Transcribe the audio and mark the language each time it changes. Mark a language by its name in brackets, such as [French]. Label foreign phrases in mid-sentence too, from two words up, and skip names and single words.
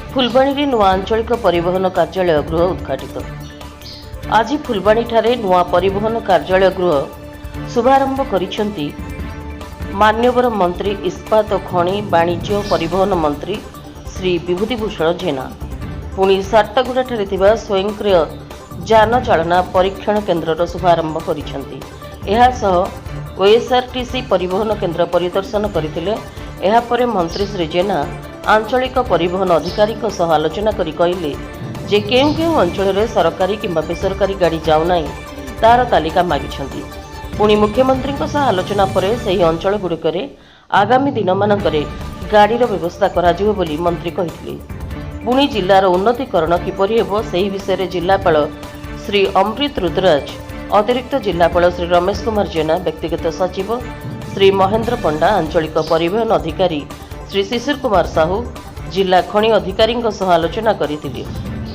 [Odia] ଫୁଲବାଣୀ ନୂଆ ଆଞ୍ଚଳିକ ପରିବହନ କାର୍ଯ୍ୟାଳୟ ଗୃହ ଉଦ୍‌ଘାଟିତ। ଆଜି ଫୁଲବାଣୀ ଠାରେ ନୂଆ ପରିବହନ କାର୍ଯ୍ୟାଳୟ ଗୃହ ଶୁଭାରମ୍ଭ କରିଛନ୍ତି ମାନ୍ୟବର ମନ୍ତ୍ରୀ ଇସ୍ପାତ ଖଣି ବାଣିଜ୍ୟ ପରିବହନ ମନ୍ତ୍ରୀ ଶ୍ରୀ ବିଭୂତିଭୂଷଣ ଜେନା ପୁଣି ସଟ୍ଟାଗୁଡ଼ା ଠାରେ ଥିବା ସ୍ୱୟଂକ୍ରିୟ ଯାନ ଚାଳନା ପରୀକ୍ଷଣ କେନ୍ଦ୍ରର ଶୁଭାରମ୍ଭ କରିଛନ୍ତି। ଏହା ସହ ଓଏସଆରଟିସି ପରିବହନ କେନ୍ଦ୍ର ପରିଦର୍ଶନ କରିଥିଲେ। ଏହା ପରେ ମନ୍ତ୍ରୀ ଶ୍ରୀ ଜେନା ଆଞ୍ଚଳିକ ପରିବହନ ଅଧିକାରୀ ସହ ଆଲୋଚନା କରି କହିଲେ ଯେ କେଉଁ କେଉଁ ଅଞ୍ଚଳରେ ସରକାରୀ କିମ୍ବା ବେସରକାରୀ ଗାଡ଼ି ଯାଉନି ତାର ତାଲିକା ମାଗିଛନ୍ତି। ପୁଣି ମୁଖ୍ୟମନ୍ତ୍ରୀ ସହ ଆଲୋଚନା ପରେ ସେହି ଅଞ୍ଚଳ ଗୁଡ଼ିକ ଆଗାମୀ ଦିନ ମାନଙ୍କରେ ଗାଡ଼ିର ବ୍ୟବସ୍ଥା କରାଯିବ ବୋଲି ମନ୍ତ୍ରୀ କହିଥିଲେ। ପୁଣି ଜିଲ୍ଲାର ଉନ୍ନତୀକରଣ କିପରି ହେବ ସେହି ବିଷୟ ଜିଲ୍ଲାପାଳ ଶ୍ରୀ ଅମୃତ ରୁଦ୍ରରାଜ, ଅତିରିକ୍ତ ଜିଲ୍ଲାପାଳ ଶ୍ରୀ ରମେଶ କୁମାର ଜେନା, ବ୍ୟକ୍ତିଗତ ସଚିବ ଶ୍ରୀ ମହେନ୍ଦ୍ର ପଣ୍ଡା, ଆଞ୍ଚଳିକ ପରିବହନ ଅଧିକାରୀ ଶ୍ରୀ ଶିଶିର କୁମାର ସାହୁ, ଜିଲ୍ଲା ଖଣି ଅଧିକାରୀ ସହ ଆଲୋଚନା କରିଥିଲେ।